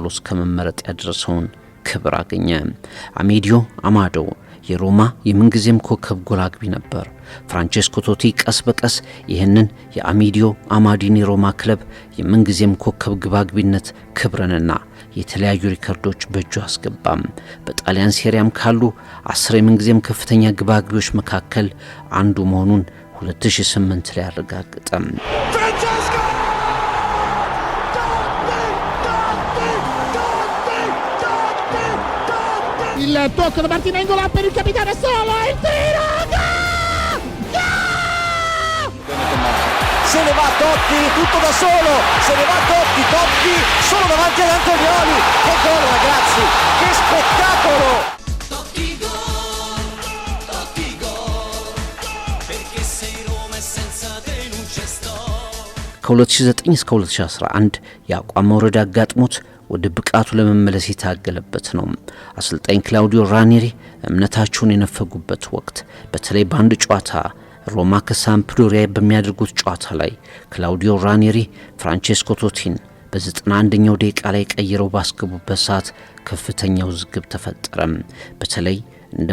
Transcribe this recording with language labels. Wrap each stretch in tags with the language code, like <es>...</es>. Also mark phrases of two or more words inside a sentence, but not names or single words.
<am>እስከ መመረጥ ያደረሰውን ክብር አገኘ። አሜዲዮ አማዶ የሮማ የምንጊዜም ኮከብ ጎል አግቢ ነበር። ፍራንቼስኮ ቶቲ ቀስ በቀስ ይህንን የአሜዲዮ አማዲኒ ሮማ ክለብ የምንጊዜም ኮከብ ግብ አግቢነት ክብርንና የተለያዩ ሪከርዶች በእጁ አስገባም። በጣሊያን ሴሪያም ካሉ 10 የምንጊዜም ከፍተኛ ግብ አግቢዎች መካከል አንዱ መሆኑን 2008 ላይ አረጋገጠ።</am> <it>Il tocco da Martina Ingola per il capitano solo, il tiro, Se ne va Totti, tutto da solo, se ne va Totti solo davanti ad Antonioli. Che gol ragazzi, che spettacolo! Totti gol, perché sei Roma e senza te non c'è sto.</it> <am>ከ2009 እስከ 2011 የአቋም መውረድ አጋጥሞት ወደ ብቃቱ ለመመለስ የታገለበት ነው። አሰልጣኝ ክላውዲዮ ራኒሪ እምነታቸውን የነፈጉበት ወቅት፣ በተለይ በአንድ ጨዋታ ሮማ ከሳምፕዶሪያ በሚያደርጉት ጨዋታ ላይ ክላውዲዮ ራኒሪ ፍራንቼስኮ ቶቲን በ91ኛው ደቂቃ ላይ ቀይረው ባስገቡበት ሰዓት ከፍተኛ ውዝግብ ተፈጠረ። በተለይ እንደ</am>